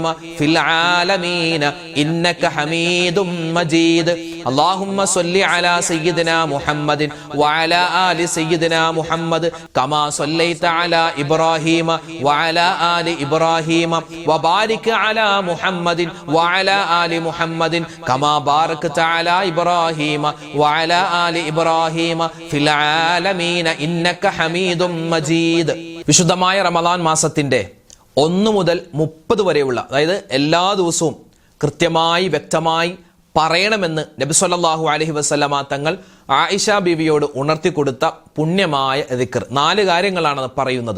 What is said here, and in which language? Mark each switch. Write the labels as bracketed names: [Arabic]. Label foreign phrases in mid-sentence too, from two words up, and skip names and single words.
[Arabic] في العالمين إنك حميد مجيد اللهم صل على سيدنا محمد وعلى آل سيدنا محمد كما صليت على إبراهيم وعلى آل إبراهيم وبارك على محمد وعلى آل محمد كما باركت على إبراهيم وعلى آل إبراهيم في العالمين إنك حميد مجيد [Malayalam] വിശുദ്ധമായ റമദാൻ മാസത്തിന്റെ 1 മുതൽ 30 വരെയുള്ള അതായത് എല്ലാ ദിവസവും കൃത്യമായി വ്യക്തമായി പറയണമെന്ന് നബി [Arabic] صلى الله عليه وسلم [Malayalam] തങ്ങൾ ആയിഷ ബീവിയോട് ഉണർത്തി കൊടുത്ത പുണ്യമായ ദിക്ർ 4 കാര്യങ്ങളാണ് പറയുന്നത്.